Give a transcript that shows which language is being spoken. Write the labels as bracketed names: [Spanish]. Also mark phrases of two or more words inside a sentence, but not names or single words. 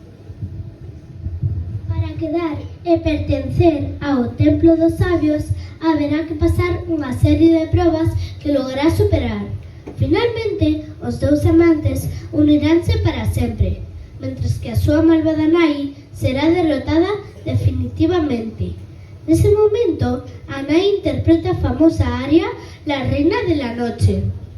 [Galician] Para quedar e pertencer ao Templo dos Sabios, haberá que pasar unha serie de probas que logrará superar. Finalmente, os dous amantes uniránse para sempre, mentres que a súa malvada nai será derrotada definitivamente. Nese momento, a nai interpreta a famosa aria La Reina de la Noche.